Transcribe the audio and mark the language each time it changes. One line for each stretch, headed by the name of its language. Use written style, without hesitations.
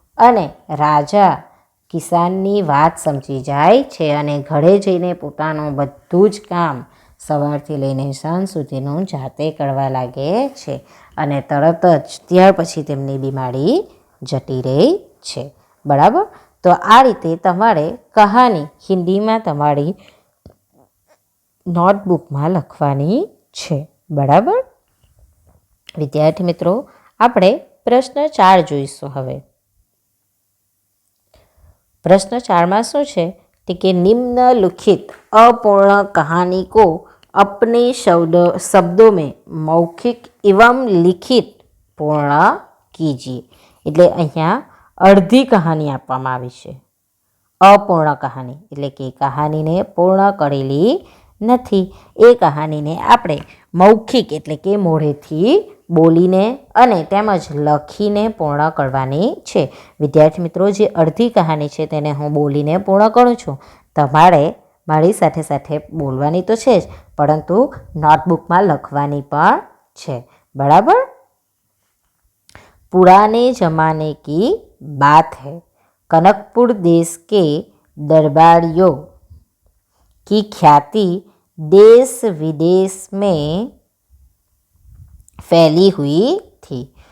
Gujarati: અને રાજા કિસાનની વાત સમજી જાય છે અને ઘરે જઈને પોતાનું બધું જ કામ સવારથી લઈને સાંજ સુધીનું જાતે કરવા લાગે છે અને તરત જ ત્યાર પછી તેમની બીમારી જતી રહે છે. બરાબર, તો આ રીતે તમારે કહાની હિન્દીમાં તમારી નોટબુકમાં લખવાની છે. બરાબર વિદ્યાર્થી મિત્રો, આપણે પ્રશ્ન 4 જોઈશું.
Hindi: હવે प्रश्न 4 में शू है कि निम्नलिखित अपूर्ण कहानी को अपने शब्दों में मौखिक एवं लिखित पूर्ण कीजिए.
Gujarati: એટલે અહીંયા અડધી કહાની આપવામાં આવી છે. અપૂર્ણ કહાની એટલે કે કહાનીને પૂર્ણ કરેલી નથી. એ કહાનીને આપણે મૌખિક એટલે કે મોઢેથી બોલીને અને તેમજ લખીને પૂર્ણ કરવાની છે. વિદ્યાર્થી મિત્રો, જે અડધી કહાની છે તેને હું બોલીને પૂર્ણ કરું છું. તમારે મારી સાથે સાથે બોલવાની તો છે જ, પરંતુ નોટબુકમાં લખવાની પણ છે. બરાબર.
Hindi: पुराने जमाने की बात है, कनकपुर देश के दरबारियों की ख्याति देश विदेश में फैली हुई थी.